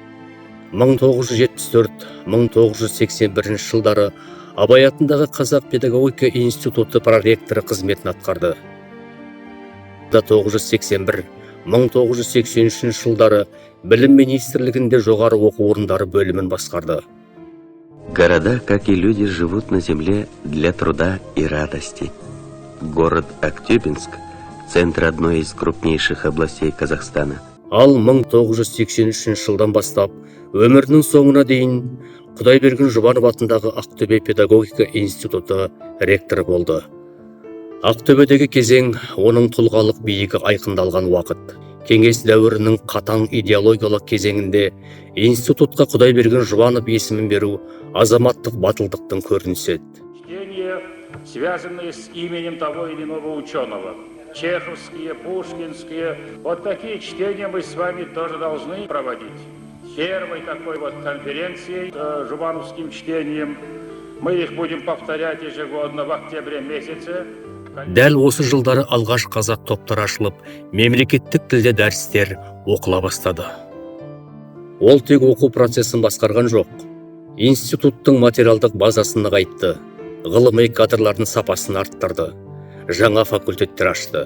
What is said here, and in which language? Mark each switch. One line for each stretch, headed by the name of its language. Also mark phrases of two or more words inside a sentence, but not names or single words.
Kazakh: 1974-1981 жылдары Абай атындағы Қазақ педагогика институты проректоры қызметін атқарды. 1981-1983 жылдары Білім министрлігінде жоғары оқу орындары бөлімін басқарды.
Russian: Города, как и люди, живут на земле для труда и радости. Город Актюбинск – центр одной из крупнейших областей Казахстана.
Kazakh: Ал 1983 жылдан бастап, өмірінің соңына дейін Құдайберген Жұбанов атындағы Ақтөбе педагогика институты ректоры болды. Ақтөбедегі кезең оның тұлғалық биігі айқындалған уақыт. Кеңес дәуірінің қатаң идеологиялық кезеңінде институтқа Құдайберген Жұбанов есімін беру азаматтық батылдықтың көрінісі еді.
Russian: Чтения, связанные с именем того или иного ученого. Чеховские, пушкинские. Вот такие чтения мы с вами тоже должны проводить. Первой такой вот конференцией Жұбановским чтением. Мы их будем повторять ежегодно в октябре месяце.
Kazakh: Дәл осы жылдары алғаш қазақ топтар ашылып, мемлекеттік тілде дәрістер оқыла бастады. Ол тек оқу процесін басқарған жоқ. Институттың материалдық базасын нығайтты, ғылыми кадрлардың сапасын арттырды, жаңа факультеттер ашты.